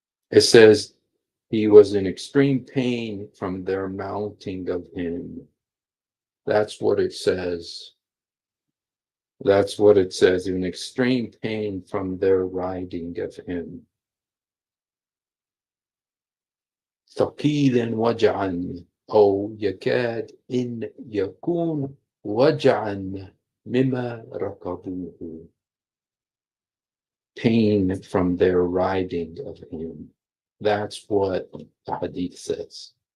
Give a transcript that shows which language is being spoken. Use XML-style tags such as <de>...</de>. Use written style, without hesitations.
<en>It says he was in extreme pain from their mounting of him. That's what it says. That's what it says, in extreme pain from their riding of him.</en> <ar>ثقيلا وجعا أو يكاد إن يكون وجعا مما ركبوه.</ar> <en>Pain from their riding of him. That's what the hadith says.</en>